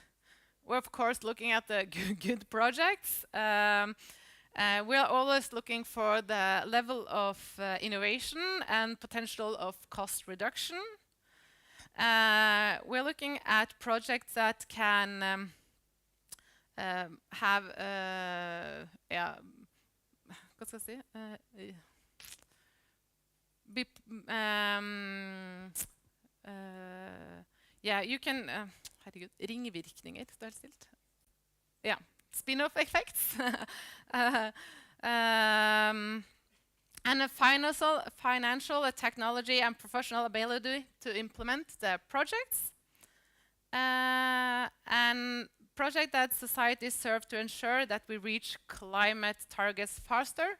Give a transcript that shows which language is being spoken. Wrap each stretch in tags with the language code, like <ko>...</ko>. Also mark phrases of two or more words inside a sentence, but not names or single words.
<en>We're of course looking at the good projects. We are always looking for the level of innovation and potential of cost reduction. We're looking at projects that can have</en> <no>hva skal jeg si?</no> <en>You can</en> <no>herregud, ringvirkninger, står det stilt? Ja,</no> <en>spin-off effects. And a financial, technology, and professional ability to implement the projects. And project that society serve to ensure that we reach climate targets faster.</en>